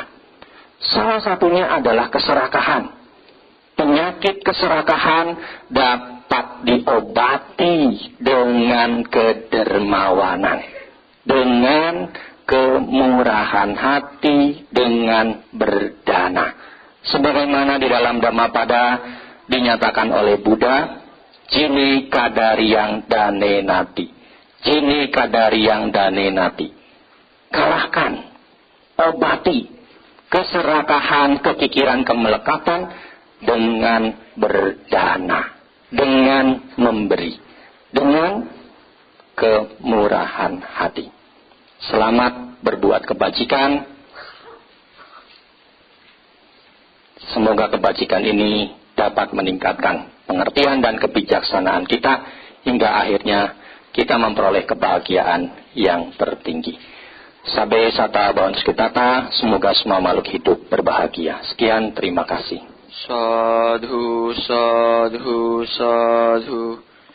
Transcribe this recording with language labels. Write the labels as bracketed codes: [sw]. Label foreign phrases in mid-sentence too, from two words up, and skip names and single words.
[id] Salah satunya adalah keserakahan. Penyakit keserakahan dapat diobati dengan kedermawanan, dengan kemurahan hati, dengan berdana. Sebagaimana di dalam Dhammapada dinyatakan oleh Buddha, [pi] Jini kadariyang dane nati. Jini kadariyang dane nati. [id] Kalahkan, obati keserakahan, kekikiran, kemelekatan dengan berdana, dengan memberi, dengan kemurahan hati. Selamat berbuat kebajikan. Semoga kebajikan ini dapat meningkatkan pengertian dan kebijaksanaan kita hingga akhirnya kita memperoleh kebahagiaan yang tertinggi. [pi] Sabe sata bawan sekitata, [id] semoga semua makhluk hidup berbahagia. Sekian, terima kasih. [pi] Sadhu, sadhu, sadhu.